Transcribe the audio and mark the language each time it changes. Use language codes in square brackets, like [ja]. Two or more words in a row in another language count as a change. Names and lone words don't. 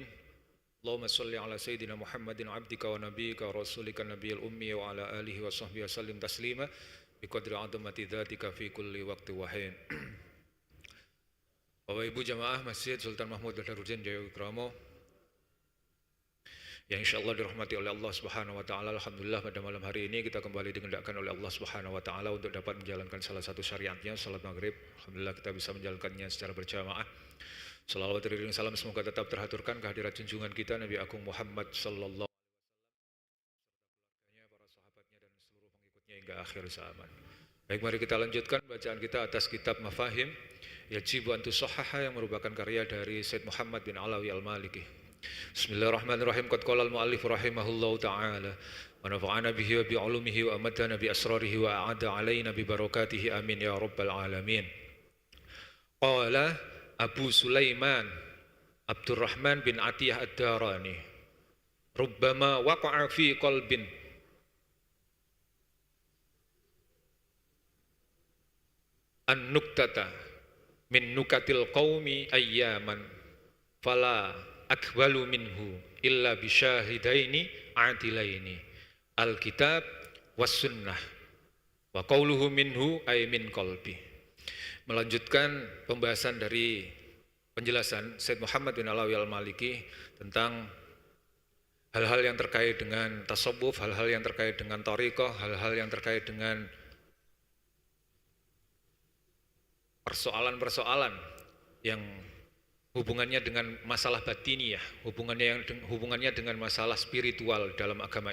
[ar] اللهم صل على سيدنا محمد عبدك ونبيك ورسولك النبي الأمي وعلى آله وصحبه وسلم تسليما بقدر عظمة ذاتك في كل وقت وحين. [id] Bapak Ibu jamaah Masjid Sultan Mahmud Badarudin Jaya Wikramo yang insyaallah dirahmati oleh Allah [ar] سبحانه وتعالى. [id] Alhamdulillah pada malam hari ini kita kembali digendakkan oleh Allah [ar] سبحانه وتعالى [id] untuk dapat menjalankan salah satu syariatnya, salat maghrib. Alhamdulillah kita bisa menjalankannya secara berjamaah. Salawat dan salam semoga tetap terhaturkan kehadirat junjungan kita Nabi Agung Muhammad [ar] صلى الله عليه وسلم, [id] para sahabatnya dan seluruh pengikutnya hingga akhir zaman. Baik, mari kita lanjutkan bacaan kita atas kitab Mafahim Yajibu an Tusahhaha yang merupakan karya dari Said Muhammad bin Alawi Al-Maliki. [ar] بسم الله الرحمن الرحيم. قد قال المؤلف رحمه الله تعالى ونفعنا به وبعلومه وأماتنا بأسراره وأعاد علينا ببركاته آمين يا رب العالمين. قال أبو سليمان عبد الرحمن بن عطية الداراني ربما وقع في قلب النكتة من نكت القوم أياما فلا أقبل منه إلا بشاهدين عدلين الكتاب والسنة وقوله منه أي من قلبي. [id] Melanjutkan pembahasan dari penjelasan Said Muhammad bin Alawi Al-Maliki tentang hal-hal yang terkait dengan tasawuf, hal-hal yang terkait dengan thariqah, hal-hal yang terkait dengan persoalan-persoalan yang hubungannya dengan masalah batiniyah, hubungannya dengan masalah spiritual dalam agama